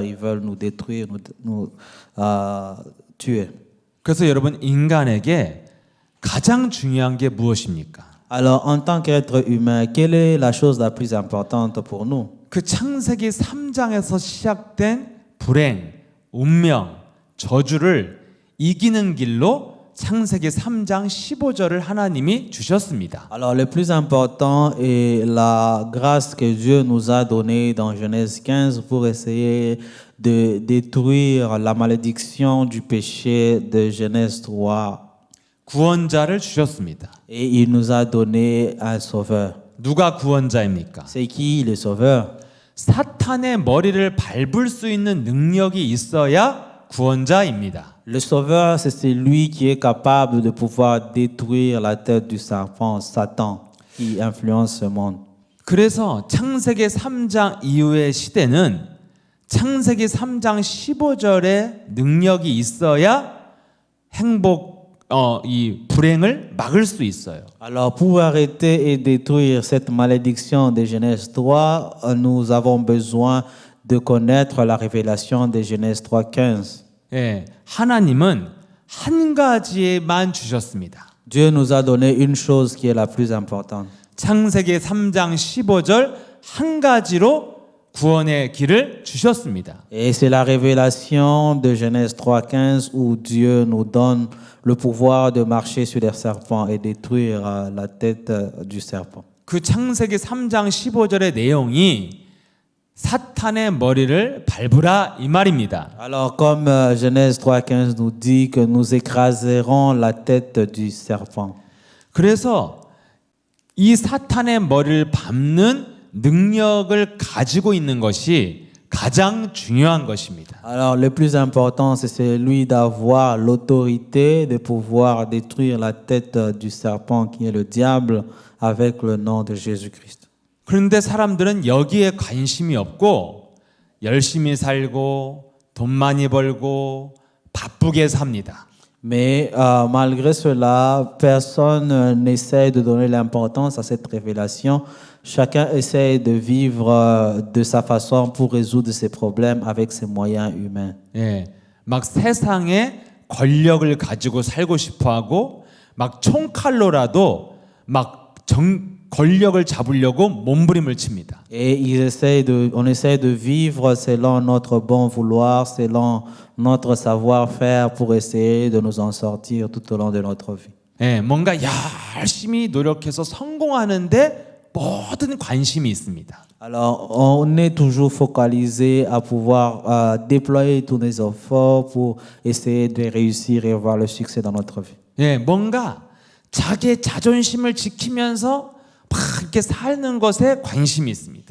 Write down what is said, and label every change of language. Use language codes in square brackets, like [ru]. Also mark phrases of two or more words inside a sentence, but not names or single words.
[fr] Ils veulent nous détruire, nous tuer. [ko] 그래서 여러분 인간에게 가장 중요한 게 무엇입니까? [fr] Alors, en tant qu'être humain, quelle est la chose la plus importante pour nous? [ko] 그 창세기 3장에서 시작된 불행, 운명, 저주를 이기는 길로 창세기 3장 15절을 하나님이 주셨습니다. [fr] Alors, le plus important est la grâce que Dieu nous a donnée dans Genèse 15 pour essayer de détruire la malédiction du péché de Genèse 3. [ko] 구원자를 주셨습니다. [fr] Et il nous a donné un sauveur. [ko] 누가 구원자입니까? [fr] C'est qui le sauveur? [ko] 사탄의 머리를 밟을 수 있는 능력이 있어야 구원자입니다. [fr] Le sauveur, c'est celui qui est capable de pouvoir détruire la tête du serpent, Satan, qui influence ce monde. [ko] 그래서 창세기 3장 이후의 시대는 창세기 3장 15절의 능력이 있어야 이 불행을 막을 수 있어요. [fr] Alors, pour arrêter et détruire cette malédiction de Genèse 3, nous avons besoin de connaître la révélation de Genèse 3:15. [ko] 예, 하나님은 한 가지만 주셨습니다. [fr] Dieu nous a donné une chose qui est la plus importante. [ko] 창세기 3장 15절 한 가지로 구원의 길을 주셨습니다. [fr] Et c'est la révélation de Genèse 3:15 où Dieu nous donne le pouvoir de marcher sur les serpents et détruire la tête du serpent. [ko] 그 창세기 3장 15절의 내용이 사탄의 머리를 밟으라 이 말입니다. [fr] Alors comme Genèse 3:15 nous dit que nous écraserons la tête du serpent. [ko] 그래서 이 사탄의 머리를 밟는 능력을 가지고 있는 것이 가장 중요한 것입니다. [fr] Alors le plus important c'est celui d'avoir l'autorité de pouvoir détruire la tête du serpent qui est le diable avec le nom de Jésus-Christ. [ko] 그런데 사람들은 여기에 관심이 없고 열심히 살고 돈 많이 벌고 바쁘게 삽니다. [fr] Mais malgré cela, personne n'essaie de donner l'importance à cette révélation. Chacun essaie de vivre de sa façon pour résoudre ses problèmes avec ses moyens humains. [ko] 예, 막 세상에 권력을 가지고 살고 싶어하고 막 총칼로라도 권력을 잡으려고 몸부림을 칩니다. [fr] Et on essaie de vivre selon notre bon vouloir, selon notre savoir-faire pour essayer de nous en sortir tout au long de notre vie. [ko] 예, 뭔가 열심히 노력해서 성공하는데 모든 관심이 있습니다. [fr] Alors, on est toujours focalisé à pouvoir déployer tous nos efforts pour essayer de réussir et avoir le succès dans notre vie. [ko] 예, 뭔가 자기의 자존심을 지키면서 막 이렇게 사는 것에 관심이 있습니다.